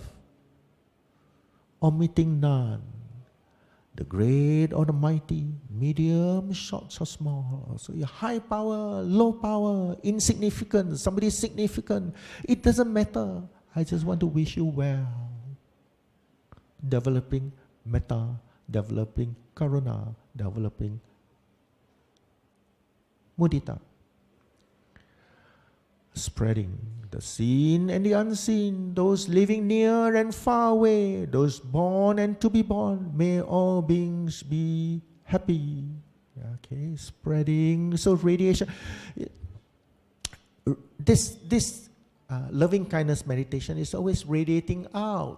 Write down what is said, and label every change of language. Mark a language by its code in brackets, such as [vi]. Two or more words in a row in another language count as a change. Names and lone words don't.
[en] Omitting none. The great or the mighty, medium, short or small. So your high power, low power, insignificant, somebody is significant. It doesn't matter. I just want to wish you well. Developing metta, developing karuna, developing mudita. Spreading the seen and the unseen, those living near and far away, those born and to be born, may all beings be happy. Okay, spreading, so radiation. This loving kindness meditation is always radiating out.